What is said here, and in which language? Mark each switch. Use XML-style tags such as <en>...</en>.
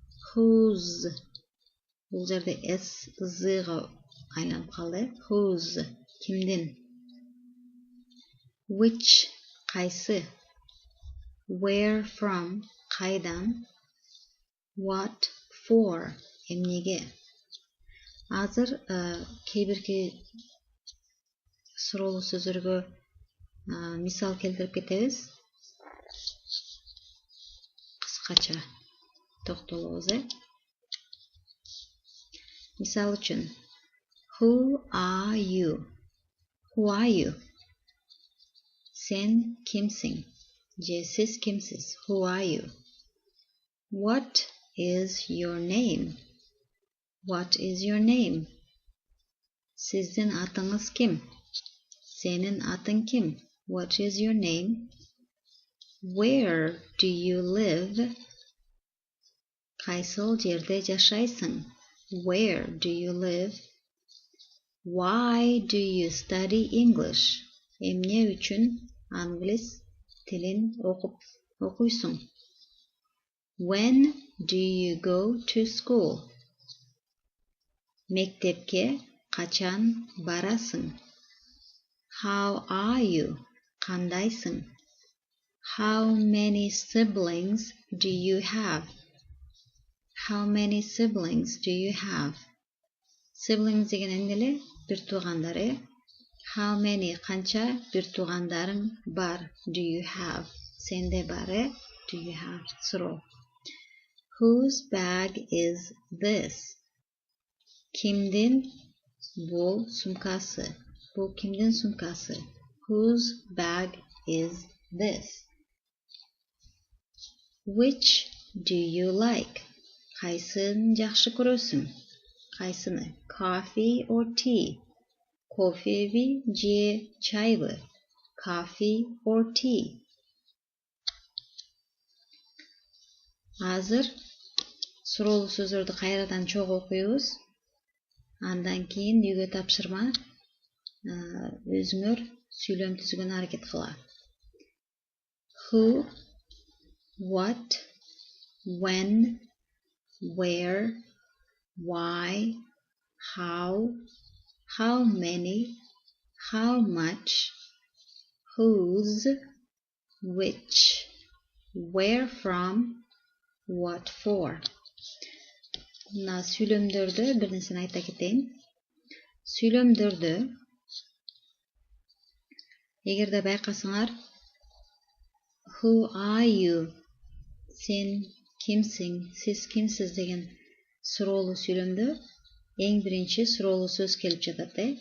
<ky>Whose, бул жерде s зга айланып калды. Whose, кимдин. Which, кайсы. Where from, кайдан. What for, эмнеге. Азыр кейбирки суроолуу сөздөргө мисал келтирип кетебиз. Кыскача токтолобуз. Мисал үчүн,</ky> <en>who are you? Who are you?</en> <ky>Сен кимсиң? Же сиз кимсиз?</ky> <en>Who are you? What is your name? What is your name?</en> <ky>Сиздин атыңыз ким? Сенин атың ким?</ky> <en>What is your name? Where do you live?</en> <ky>Кайсыл жерде жашайсың?</ky> <en>Where do you live? Why do you study English?</en> <ky>Эмне үчүн англис тилин окуйсуң?</ky> <en>When do you go to school?</en> <ky>Мектепке качан барасың?</ky> <en>How are you?</en> <ky>Кандайсың?</ky> <en>How many siblings do you have? How many siblings do you have?</en> <ky>Siblings деген эмне? Бир туугандар.</ky> <en>How many,</en> <ky>канча бир туугандарың бар?</ky> <en>Do you have?</en> <ky>Сенде бар?</ky> <en>Do you have?</en> <ky>Суроо.</ky> <en>Whose bag is this?</en> <ky>Кимдин бул сумкасы? Бул кимдин сумкасы?</ky> <en>Whose bag is this? Which do you like?</en> <ky>Кайсын жакшы көрөсүң? Кайсыны?</ky> <en>Coffee or tea?</en> <ky>Кофеби же чайбы?</ky> <en>Coffee or tea?</en> <ky>Азыр суроолуу сөздөрдү кайрадан чогуу окуйбуз. Андан кийин үйгө тапшырма өзүңөр сүйлөм түзгөнгө аракет кыла.</ky> <en>Who, what, when, where, why, how many, how much, whose, which, where from, what for.</en> <ky>Мына сүйлөмдөрдө бир нерсени айта кетейин. Сүйлөмдөрдө эгерде байкасаңар</ky> <en>who are you?</en> <ky>Сен кимсиң? Сиз кимсиз деген суроолуу сүйлөмдө эң биринчи суроолуу сөз келип жатат.</ky>